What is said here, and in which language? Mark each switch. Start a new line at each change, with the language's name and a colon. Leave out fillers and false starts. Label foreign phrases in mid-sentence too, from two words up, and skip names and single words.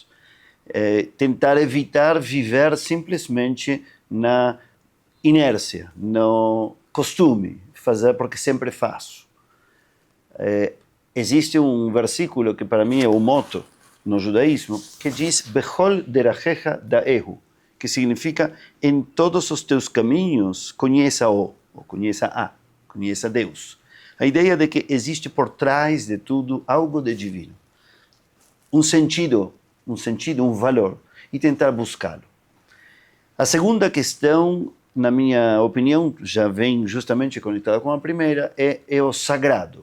Portuguese: Tentar evitar viver simplesmente na inércia, no costume, fazer porque sempre faço. Existe um versículo que para mim é o motto no judaísmo, que diz
Hebrew: בכל דרכיך דעהו,
Portuguese: que significa em todos os teus caminhos conheça-o, ou conheça Deus. A ideia de que existe por trás de tudo algo de divino. Um sentido, um valor, e tentar buscá-lo. A segunda questão, na minha opinião, já vem justamente conectada com a primeira, é o sagrado.